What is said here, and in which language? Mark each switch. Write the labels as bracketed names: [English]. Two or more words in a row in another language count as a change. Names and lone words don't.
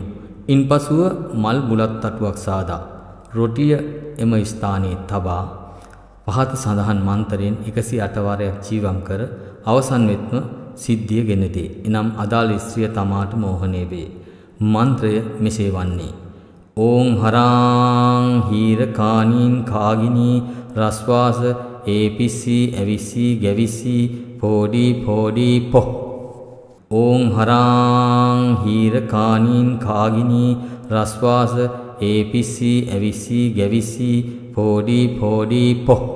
[Sinhala] ඉන්පසුව මල් බුලත් තටුවක් සාදා රොටිය එම ස්ථානයේ තබා පහත සඳහන් මන්තරයෙන් 108 වරයක් ජීවම් කර අවසන් වෙත්ම සිද්ධිය ගෙන දේ. එනම් අදාළ ස්ත්‍රිය තමාට මෝහණය වේ. මන්ත්‍රය මෙසේ වන්නේ: ඕං හරාං හීර කානීන් කාගිනී රස්වාස ඒපිසි ඇවිසි ගැවිසි පෝඩි පෝඩි පො. ඕං හරාං හීර කානීන් කාගිනී රස්වාස ඒපිසි ඇවිසි ගැවිසි පෝඩි පෝඩි පො.